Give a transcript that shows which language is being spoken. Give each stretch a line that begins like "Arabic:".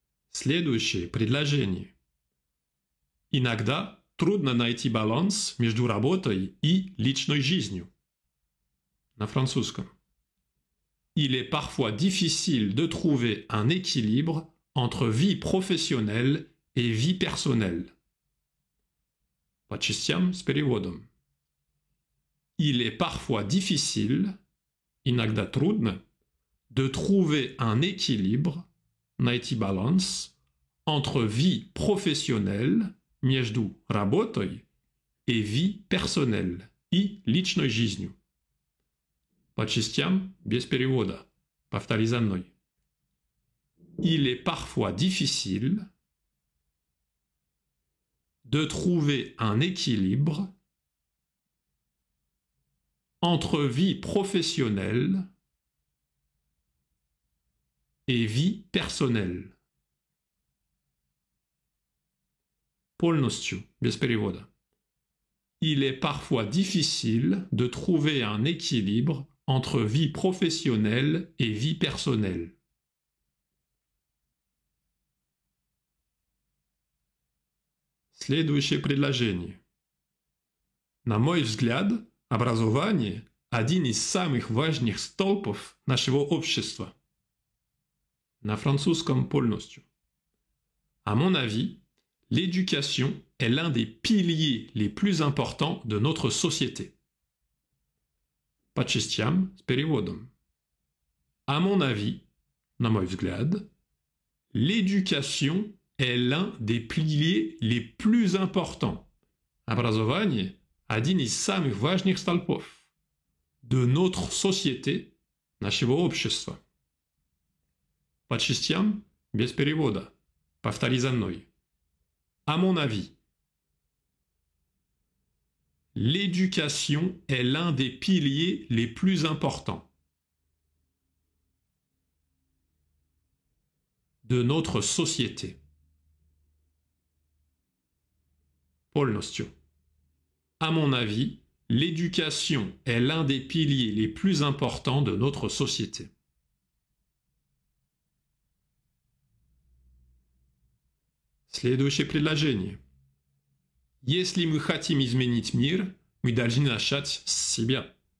Russian: Следующее предложение. Иногда трудно найти баланс между работой и личной жизнью. На французском.
French: Il est parfois difficile de trouver un équilibre entre vie professionnelle et vie personnelle.
Russian: По частям с переводом.
French: Il est parfois difficile,
Russian: иногда трудно,
French: de trouver un équilibre,
Russian: найти баланс,
French: entre vie professionnelle,
Russian: между работой,
French: et vie personnelle,
Russian: и личной жизнью. По частям без перевода. Повтори за мной.
French: Il est parfois difficile de trouver un équilibre entre vie professionnelle et vie personnelle.
Russian: Полностью, без перевода.
French: Il est parfois difficile de trouver un équilibre entre vie professionnelle et vie personnelle.
Russian: Следующее предложение. На мой взгляд, образование – один из самых важных столпов нашего общества. На французском полностью.
French: À mon avis, l'éducation est l'un des piliers les plus importants de notre société.
Russian: По частям с переводом.
French: À mon avis,
Russian: на мой взгляд,
French: l'éducation est l'un des piliers les plus importants.
Russian: Образование – один из самых важных столпов
French: de notre société,
Russian: нашего общества. По частям без перевода. Повтори за мной.
French: À mon avis, l'éducation est l'un des piliers les plus importants de notre société.
Russian: Полностью.
French: À mon avis, l'éducation est l'un des piliers les plus importants de notre société.
Russian: Следующее предложение. Если мы хотим изменить мир, мы должны начать с себя.